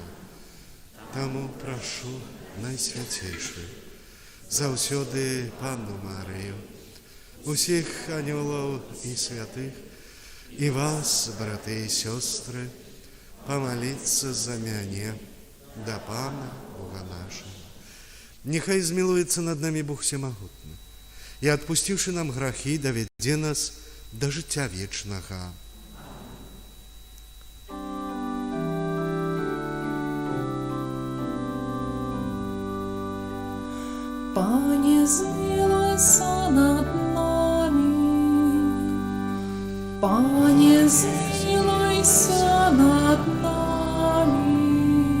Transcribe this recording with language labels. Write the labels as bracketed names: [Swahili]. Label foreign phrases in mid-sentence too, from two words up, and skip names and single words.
[Belarusian] Таму прашу найсвяцейшую, заўсёды Панну Марыю, усіх анёлаў і святых, і вас, браты і сёстры, памаліцца за мяне да Пана Бога нашага. Нехай змілуецца над намі Бог Всемагутны і, адпусціўшы нам грахі, давядзе нас да жыцця вечнага. [Ukrainian] Пане, змилуйся над нами. Пане, змилуйся над нами.